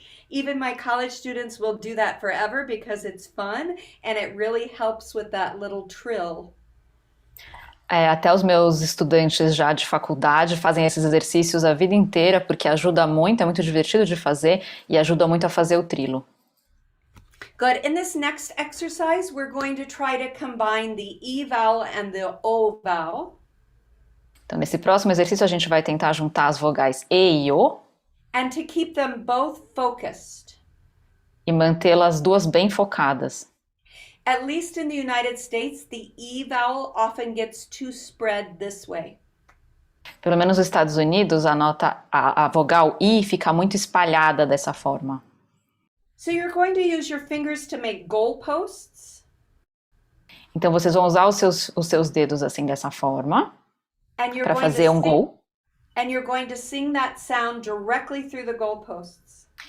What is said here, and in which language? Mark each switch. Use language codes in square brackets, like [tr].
[en] Even my college students will do that forever because it's fun and it really helps with that little trill. [pt] Até os meus estudantes já de faculdade fazem esses exercícios a vida inteira porque ajuda muito, é muito divertido de fazer e ajuda muito a fazer o trilo. [en] Good. In this next exercise, we're going to try to combine the E vowel and the O vowel. [pt] Então, nesse próximo exercício, a gente vai tentar juntar as vogais E e O [en] And to keep them both focused. [pt] e mantê-las duas bem focadas. [en] At least in the United States, the E vowel often gets too spread this way. [pt] Pelo menos nos Estados Unidos, a vogal I fica muito espalhada dessa forma. [en] So you're going to use your fingers to make goalposts. [pt] Então, vocês vão usar os seus dedos assim, dessa forma, para fazer um gol. [en] And you're going to sing that sound directly through the goalposts.